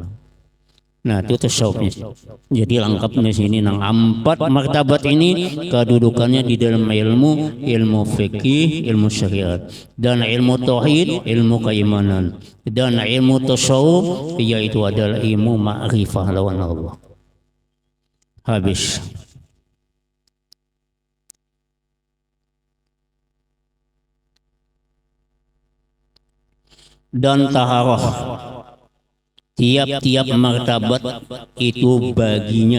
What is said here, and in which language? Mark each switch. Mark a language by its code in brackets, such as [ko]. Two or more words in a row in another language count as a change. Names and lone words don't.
[id] Nah, itu tasawufnya. Jadi lengkapnya sini nang 4 martabat ini kedudukannya di dalam ilmu fikih, ilmu syariat, dan ilmu tauhid, ilmu keimanan, dan ilmu tasawuf yaitu adalah ilmu ma'rifah lawan Allah. Habis. Dan taharah, tiap-tiap martabat itu baginya.